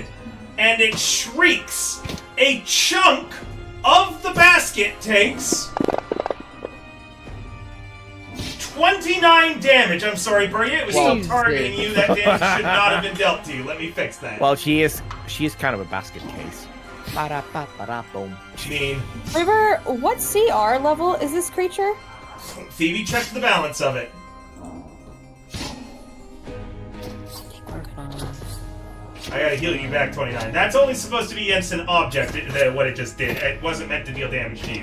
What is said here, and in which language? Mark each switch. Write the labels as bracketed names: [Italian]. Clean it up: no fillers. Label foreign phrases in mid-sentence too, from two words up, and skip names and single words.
[English] And it shrieks. A chunk of the basket takes 29 damage. I'm sorry, Burya, it was still targeting you. That damage should not have been dealt to you. Let me fix that. Well, she is kind of a basket case. Ba-da-ba-ba-da-boom. Mean. River, what CR level is this creature? Phoebe checked the balance of it. I gotta heal you back 29. That's only supposed to be against an object, what it just did. It wasn't meant to deal damage to you.